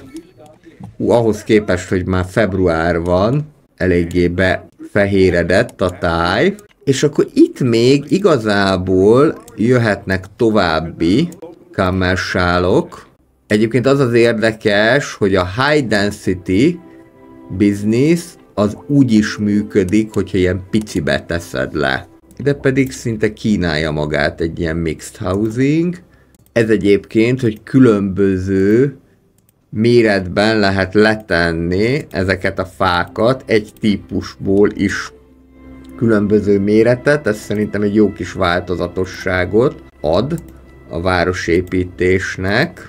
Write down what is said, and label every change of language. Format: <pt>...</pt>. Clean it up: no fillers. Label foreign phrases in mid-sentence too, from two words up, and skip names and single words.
<hu>Ahhoz képest, hogy már február van, eléggé befehéredett a táj. És akkor itt még igazából jöhetnek további commercialok. Egyébként az az érdekes, hogy a</hu> <en>high density business</en> <hu>az úgy is működik, hogyha ilyen picibe teszed le. De pedig szinte kínálja magát egy ilyen</hu> <en>mixed housing.</en> <hu>Ez egyébként, hogy különböző méretben lehet letenni ezeket a fákat, egy típusból is különböző méretet, ez szerintem egy jó kis változatosságot ad a városépítésnek.</hu>